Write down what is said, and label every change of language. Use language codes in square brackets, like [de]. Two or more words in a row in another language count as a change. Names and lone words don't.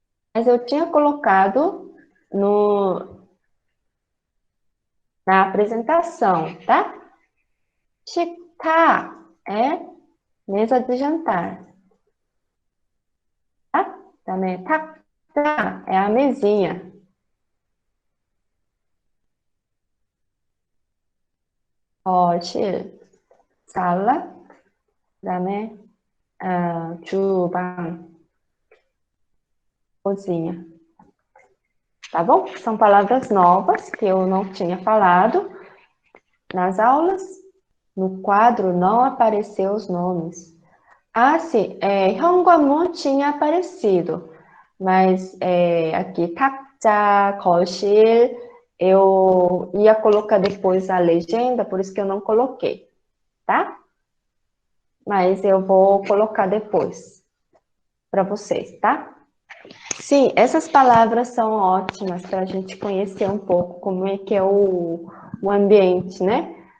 [pt] Mas eu tinha colocado na apresentação, tá? 식탁 é mesa de jantar, tá? Também 탁자 é a mesinha. [ko] 거실, sala, 그다음에 주방, [pt] cozinha. Tá bom? São palavras novas que eu não tinha falado nas aulas. No quadro não apareceu os nomes. Ah, sim, 현관문 tinha aparecido, mas aqui [ko] 탁자, 거실, [pt] eu ia colocar depois a legenda, por isso que eu não coloquei, tá? Mas eu vou colocar depois para vocês, tá? Sim, essas palavras são ótimas para a gente conhecer um pouco como é que é o ambiente, né?